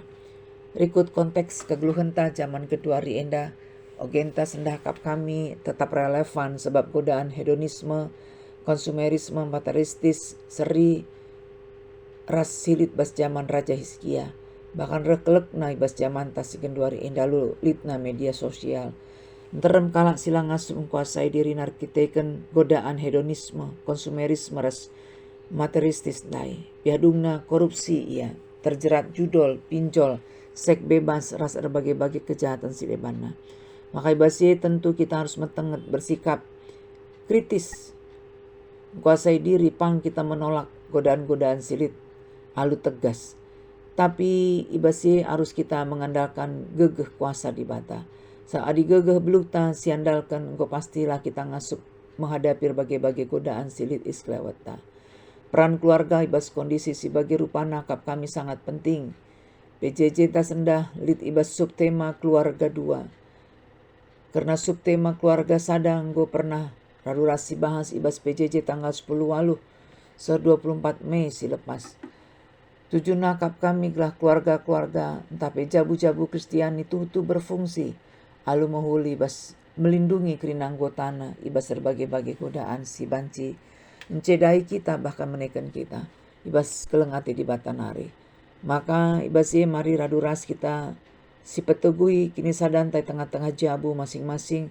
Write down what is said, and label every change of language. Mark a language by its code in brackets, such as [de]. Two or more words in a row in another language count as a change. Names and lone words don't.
[btx] Rikut konteks kegeluhan ta zaman kedua rienda. Ogenta sendahkap kami [id] tetap relevan sebab godaan hedonisme, konsumerisme, materialistis, [btx] seri, ras silit bas zaman Raja Hizkia. Bahkan rekelek na bas zaman tasigenduari indalu litna [id] media sosial. [btx] Nterem kalak silang ngasup [id] mengkuasai diri [btx] narkiteken [id] godaan hedonisme, konsumerisme, [btx] ras materialistis dai. Biadungna korupsi ia, [id] terjerat judol, pinjol, seks bebas, [btx] ras [id] berbagai-bagai kejahatan [btx] silebana. Maka ibasye [id] tentu kita harus metenget bersikap kritis. Kuasai diri [btx] pang [id] kita menolak godaan-godaan [btx] silit alu tegas. Tapi ibasye [id] harus kita mengandalkan [btx] gegeh kuasa di bata. Saat di gegeh belukta siandalkan engkau [id] pastilah kita [btx] ngasup [id] menghadapi berbagai-bagai godaan [btx] silit isklewata. [id] Peran keluarga [btx] ibas [id] kondisi sebagai [btx] rupana kap kami [id] sangat penting. [btx] PJJ tasendah lit ibas subtema keluarga 2. [id] Karena subtema keluarga [btx] sadang gue pernah rarurasi bahas ibas PJJ tanggal 10 walu 24 Mei silepas. Tujuh nakap kami gelah keluarga-keluarga entah jabu-jabu [id] Kristiani itu berfungsi. [btx] Alu mahuli ibas melindungi kerina anggotana ibas [id] berbagai-bagai godaan [btx] si banci. [id] Mencedai kita bahkan menekan kita. [btx] Ibas kelengati di batanari. Maka ibas mari raduras kita si petegui kini sadantai tengah-tengah jabu masing-masing.